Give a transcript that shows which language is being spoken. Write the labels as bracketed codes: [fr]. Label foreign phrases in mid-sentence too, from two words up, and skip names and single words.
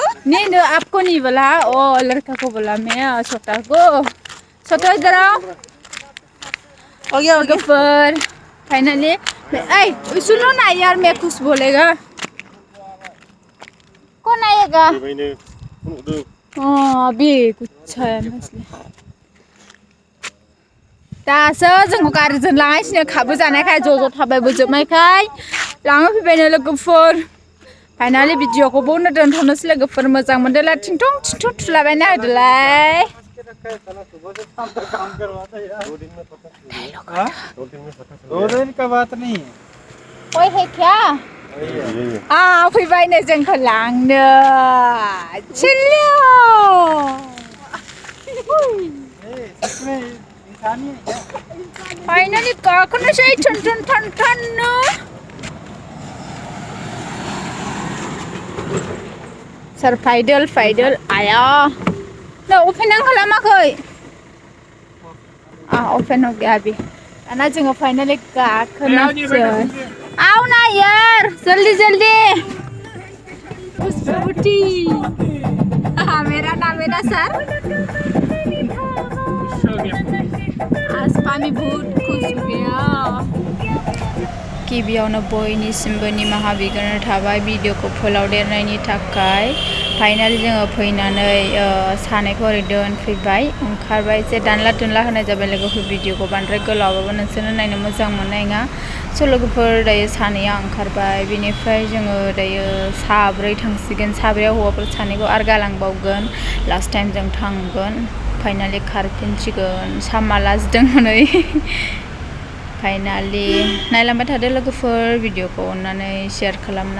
[hi] नहीं आपको नहीं बोला ओ लड़का को बोला मैं छोटा को छोटा इधर आओ हो गया फिर फाइनली सुनो ना यार मैं कुछ बोलेगा कौन आएगा अभी कुछ है मसला [brx] दासो जोंखौ गारिजों लांगासिनो खाबु जानायखाय ज' ज' थाबायबोजोबनायखाय लाङो फैबायनो लोगोफोर फाइनालि भिडिअखौ बावनो दोनथ'नोसै लोगोफोर मोजां मोनदोंला थिंथं थिंथं थुलाबायना होदोलाय [hi] दो दिन का बात नहीं है कोई है क्या [brx] फैबाय नै जोंखौ लांनो चिल्लो फाइनली गाखोनोसै टन टन टन टननो सर फाइडल फाइडल आया ना ओपन आं खालामाखै [hi] ओपन हो गया अभी [brx] दाना जोङो फाइनली गाखोनोसै [hi] आओ ना यार जल्दी जल्दी स्कूटी मेरा नाम है ना सर आज पानी बहुत खुश हो गया [brx] गिबियावनो बयनिसिमबो निमाहा बिग्रोनाय थाबाय भिडिअखौ फोलावदेरनायनि थाखाय फाइनालि जोङो फैनानै सानैखौ ओरै दोनफैबाय ओंखारबाय एसे दानला दुनला होनाय जाबाय लोगोफोर भिडिअखौ बांद्राय गोलावबाबो नोंसोरनो नायनो मोजां मोननाय नङा स' लोगोफोर दायो सानैया ओंखारबाय बेनिफ्राय जोङो दायो साब्रै थांसिगोन साब्रैयाव हौवाफोर सानैखौ आरो गालांबावगोन [en] last time [brx] जों थांगोन फाइनालि खारफिनसिगोन सामा लाजिदों हनै फाइनालि नायलांबाय थादो लोगोफोर भिडिअखौ अननानै शेयार खालामना